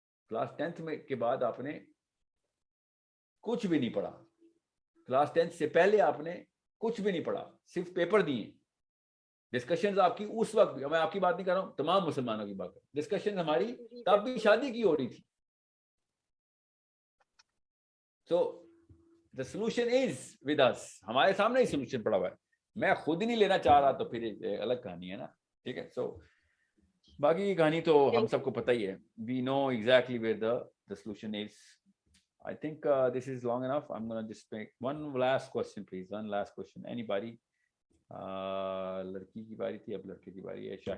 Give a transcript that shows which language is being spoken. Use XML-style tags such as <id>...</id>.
<hi>Class 10th में के बाद आपने कुछ भी नहीं पढ़ा. क्लास 10th से पहले आपने कुछ भी नहीं पढ़ा, सिर्फ पेपर दिए. डिस्कशंस आपकी उस वक्त भी, मैं आपकी बात नहीं कर रहा हूँ, तमाम मुसलमानों की बात, डिस्कशन हमारी तब भी शादी की हो रही थी.</hi> <en>So the solution is with us.</en> <hi>हमारे सामने ही solution पड़ा हुआ है. मैं खुद ही नहीं लेना चाह रहा तो फिर अलग कहानी है ना. ठीक है. So बाकी की कहानी तो हम सबको पता ही है.</hi> <en>We know exactly where the solution is. I think this is long enough. I'm gonna just make one last question, please. One last question. Anybody?</en> <hi>लड़की की बारी थी, अब लड़के की बारी है.</hi>